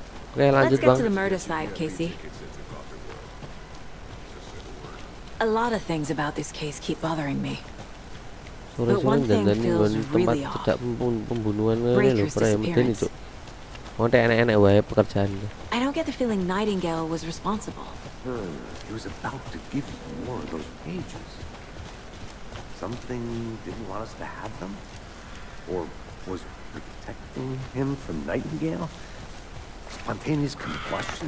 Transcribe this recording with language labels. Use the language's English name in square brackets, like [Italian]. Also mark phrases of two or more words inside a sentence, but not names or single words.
[Indonesian] Oke, lanjut [English] Let's get [Indonesian] Bang. [English] to the murder side, Casey. A lot of things about this case keep bothering me. [Javanese] Sore-sore dandani nggon tempat [English] really off. [Javanese] cedak pembunuhan ngene lho, [English] Breaker's [Javanese] premedeni [English] disappearance. [Javanese] cuk. Wong enek-enek wae pekerjaan. [English] I don't get the feeling Nightingale was responsible. He was about to give you more of those pages. Something didn't want us to have them? Or was protecting him from Nightingale? Spontaneous combustion?